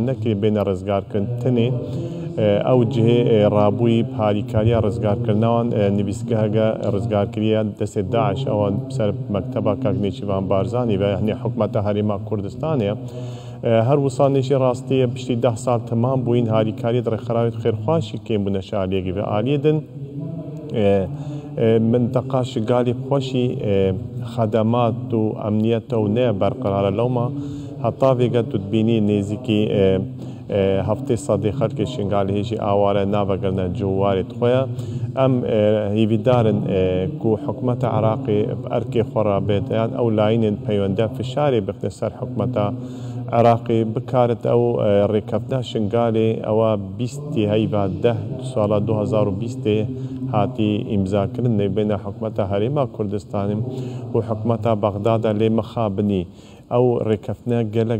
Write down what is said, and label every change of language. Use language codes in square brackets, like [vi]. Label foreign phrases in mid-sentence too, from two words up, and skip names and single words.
[ku] نەکرێ بێنە ڕزگارکردن تنێ ئەو جهێ ڕابووی هاریکاریە ڕزگارکردنەوەن نویسگەهەگە ڕزگارکریە دەستێت داعش ئەوە سەر مەکتەبە کاکنێکیوان بارزانی بە هەنێ حکومەتە هەرێما کوردستانەیە هەر وسانێکی ڕاستیە پشتی 10 ساڵ تەمام بووین هاریکاریت ڕێکخراوێت خێرخواشی کێم بوونە شالێکی بە ئالیدن منطقه شنگالی خۆشی خەدەمات و ئەمنیەتە و نەیە بەرقەرارە لەومە هەتا vêga tu dibînî nêzîkî heftê sedê xelkê Şingalê hêjî aware navegerine ciwarê xwe ye em hîvîdarin ku hikûmeta Iraqê erkê xwe re bêdeyan ew layînên peywende fişarê bixne ser hikûmeta Iraqê bikarit ew rêkeftina Şingalê ewa 20 heyva 10 sala 2020 hatî îmzakirin nêbêne hikûmeta Herêma Kurdistanê û hikûmeta Bexdada lê mixabinî ew rêkeftina gelek